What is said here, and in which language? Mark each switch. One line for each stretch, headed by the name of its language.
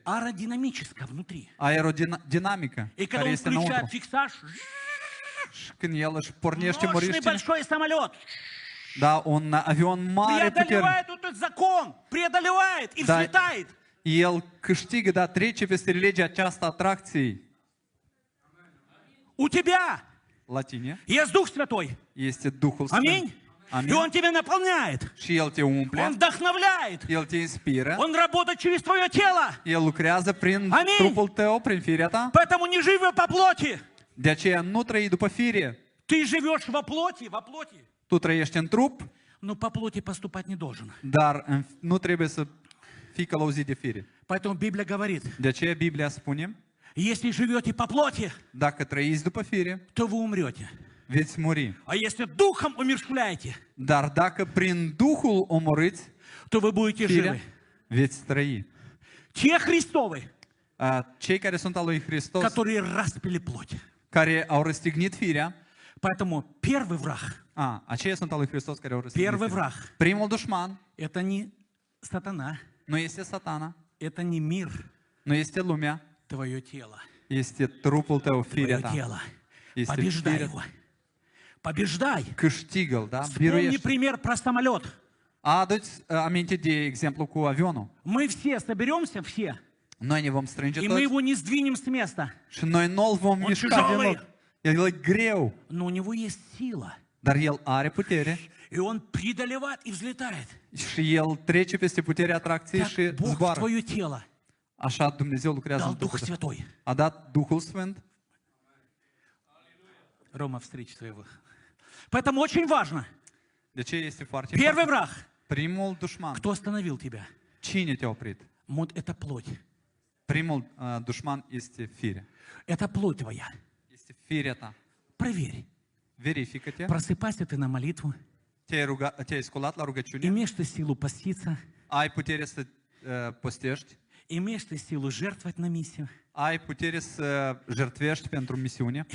Russian: аэродинамическая внутри.
Romanian: aerodinamică,
Russian: И когда
Romanian: care
Russian: он
Romanian: este
Russian: включает
Romanian: înăuntru.
Russian: фиксаж,
Romanian: Și când el își pornește
Russian: мощный
Romanian: moriștile,
Russian: большой самолет
Romanian: da, un avion mare puternic,
Russian: преодолевает этот закон, преодолевает и Да. взлетает.
Romanian: el câștigă, da, trece peste legea aceasta atracției.
Russian: У тебя
Romanian: La tine
Russian: есть Дух Святой.
Romanian: este Duhul Sfânt.
Russian: Аминь. И
Romanian: Amin.
Russian: Он тебя наполняет.
Romanian: Și El te umple,
Russian: Он вдохновляет.
Romanian: El te inspiră,
Russian: Он работает через твое тело.
Romanian: El lucrează prin Amin. trupul tău, prin firea ta.
Russian: Поэтому не живи по плоти.
Romanian: De aceea nu trăi după fire.
Russian: Ты живешь во плоти.
Romanian: Tu trăiești în trup,
Russian: Но по плоти поступать не должен.
Romanian: dar nu trebuie să fii călăuzit de fire.
Russian: Поэтому Библия говорит,
Romanian: De aceea Biblia spune:
Russian: если живете по плоти,
Romanian: dacă trăiți după fire,
Russian: то вы умрете.
Romanian: veți muri.
Russian: А если духом умерщвляете,
Romanian: Dar dacă prin Duhul omorâți
Russian: то вы будете
Romanian: firea,
Russian: живы.
Romanian: veți trăi.
Russian: Те Христовы,
Romanian: Cei care sunt al lui Hristos,
Russian: которые распили плоть.
Romanian: care au răstignit firea,
Russian: Поэтому первый враг,
Romanian: aceia sunt al lui Hristos care au răstignit
Russian: первый
Romanian: firea.
Russian: враг,
Romanian: Primul dușman
Russian: это не сатана,
Romanian: nu este satana,
Russian: это не mир,
Romanian: nu este lumea,
Russian: твое тело.
Romanian: este trupul tău, firea
Russian: Твое
Romanian: ta.
Russian: тело.
Romanian: Este
Russian: Побеждай
Romanian: firea.
Russian: его. Побеждай.
Romanian: Câștigă-l, da?
Russian: Вспомни
Romanian: Biruiește.
Russian: пример про самолет.
Romanian: Adu-ți aminte de exemplu cu avionul.
Russian: Мы все соберемся, все,
Romanian: Noi ne vom strânge
Russian: и мы
Romanian: toți
Russian: его не сдвинем с места.
Romanian: și noi nu-l vom
Russian: Он
Romanian: mișca
Russian: тяжелый.
Romanian: deloc. El e greu,
Russian: Но у него есть сила.
Romanian: dar el are putere
Russian: И он преодолевает и взлетает.
Romanian: și el trece peste puterea atracției
Russian: Так
Romanian: și
Russian: Бог в
Romanian: zboară.
Russian: твое тело
Romanian: Așa Dumnezeu lucrează
Russian: дал
Romanian: în
Russian: Дух
Romanian: trupul tău.
Russian: Святой.
Romanian: A dat Duhul Sfânt.
Russian: Рома, встречи твоего. Поэтому очень важно.
Romanian: De ce este foarte
Russian: Первый
Romanian: important?
Russian: враг.
Romanian: Primul dușman.
Russian: Кто остановил тебя?
Romanian: Cine te-a oprit?
Russian: Вот это плоть.
Romanian: Primul dușman este firea.
Russian: Это плоть твоя.
Romanian: Este firea ta.
Russian: Проверь.
Romanian: verifică-te,
Russian: Просыпайся ты на молитву.
Romanian: te-ai sculat la rugăciune,
Russian: Имеешь ты силу поститься.
Romanian: ai putere să postești,
Russian: Имеешь ты силу жертвовать на миссию.
Romanian: ai putere să jertfești pentru misiune